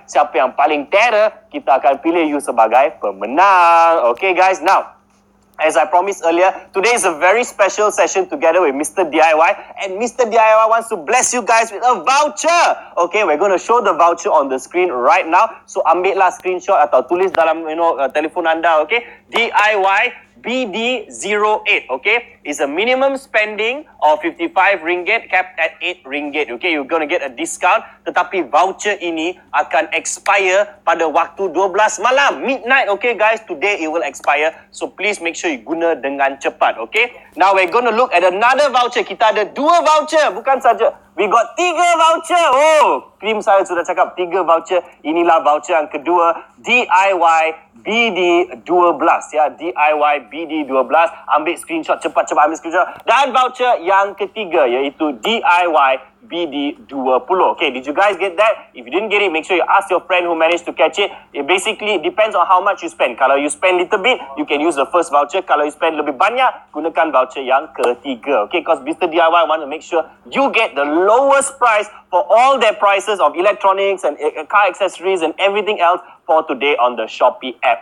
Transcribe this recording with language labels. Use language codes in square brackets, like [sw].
[ms] Siapa yang paling terror, kita akan pilih you sebagai pemenang. [en] Okay guys, now as I promised earlier, today is a very special session together with Mr. DIY, and Mr. DIY wants to bless you guys with a voucher. Okay, we're going to show the voucher on the screen right now. [ms] So ambillah screenshot atau tulis dalam telefon anda. [en] Okay, DIY BD08, okay, is a minimum spending of 55 ringgit capped at 8 ringgit. Okay, you're going to get a discount, [ms] tetapi voucher ini akan expire pada waktu 12 malam, midnight. [en] Okay guys, today it will expire, so please make sure you [ms] guna dengan cepat. [en] Okay, now we're going to look at another voucher. [ms] Kita ada 2 voucher, bukan saja, [en] we got 3 voucher. [ms] Oh, krim saya sudah cakap 3 voucher. Inilah voucher yang kedua, DIY BD12 ya, DIY BD12. Ambil screenshot, cepat ambil screenshot. Dan voucher yang ketiga iaitu DIY BD20. [en] Okay, did you guys get that? If you didn't get it, make sure you ask your friend who managed to catch it. It basically depends on how much you spend. Kalau you spend little bit, you can use the first voucher. [ms] Kalau you spend lebih banyak, gunakan voucher yang ketiga. [en] Okay, because [ms] Mr. [en] DIY want to make sure you get the lowest price for all their prices of electronics and car accessories and everything else for today on the Shopee app.